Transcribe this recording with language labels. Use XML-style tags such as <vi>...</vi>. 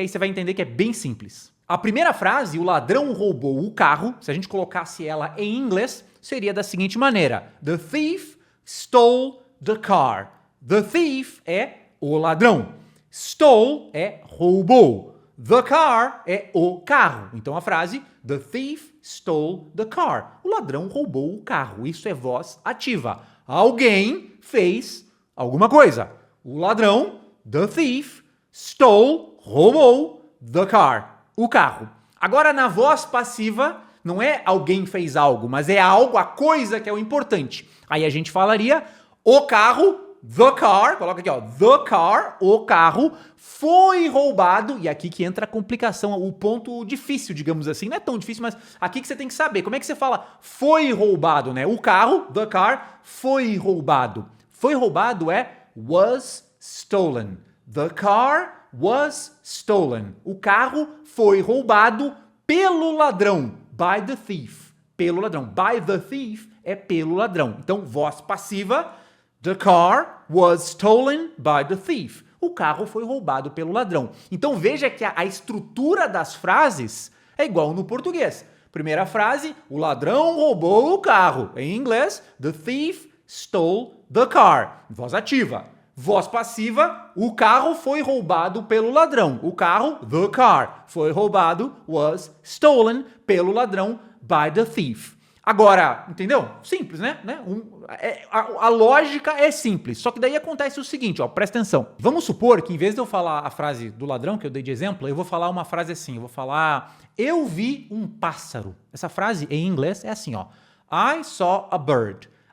<pt>Aí você vai entender que é bem simples. A primeira frase, o ladrão roubou o carro, se a gente colocasse ela em inglês, seria da seguinte maneira.</pt> <en>The thief stole the car. The thief</en> <pt>é o ladrão.</pt> <en>Stole</en> <pt>é roubou.</pt> <en>The car</en> <pt>é o carro. Então a frase,</pt> <en>the thief stole the car.</en> <pt>O ladrão roubou o carro. Isso é voz ativa. Alguém fez alguma coisa. O ladrão,</pt> <en>the thief,</en> <pt>stole, roubou,</pt> <en>the car,</en> <pt>o carro. Agora na voz passiva, não é alguém fez algo, mas é algo, a coisa que é o importante. Aí a gente falaria, o carro,</pt> <en>the car,</en> <pt>coloca aqui, ó, the car, o carro, foi roubado, e aqui que entra a complicação, o ponto difícil, digamos assim, não é tão difícil, mas aqui que você tem que saber, como é que você fala foi roubado, né? O carro,</pt> <en>the car,</en> <pt>foi roubado. Foi roubado é</pt> <en>was stolen. The car was stolen.</en> <pt>O carro foi roubado pelo ladrão,</pt> <en>by the thief,</en> <pt>pelo ladrão.</pt> <en>By the thief</en> <pt>é pelo ladrão. Então, voz passiva,</pt> <en>the car was stolen by the thief.</en> <pt>O carro foi roubado pelo ladrão. Então veja que a estrutura das frases é igual no português. Primeira frase, o ladrão roubou o carro. Em inglês,</pt> <en>the thief stole the car.</en> <pt>Voz ativa. Voz passiva, o carro foi roubado pelo ladrão. O carro,</pt> <en>the car,</en> <pt>foi roubado,</pt> <en>was stolen</en> <pt>pelo ladrão,</pt> <en>by the thief.</en> <pt>Agora, entendeu? Simples, né? A lógica é simples, só que daí acontece o seguinte, ó, presta atenção. Vamos supor que em vez de eu falar a frase do ladrão, que eu dei de exemplo, eu vou falar uma frase assim, eu vou falar, eu vi um pássaro. Essa frase em inglês é assim, ó,</pt> <en>I saw a bird.</en>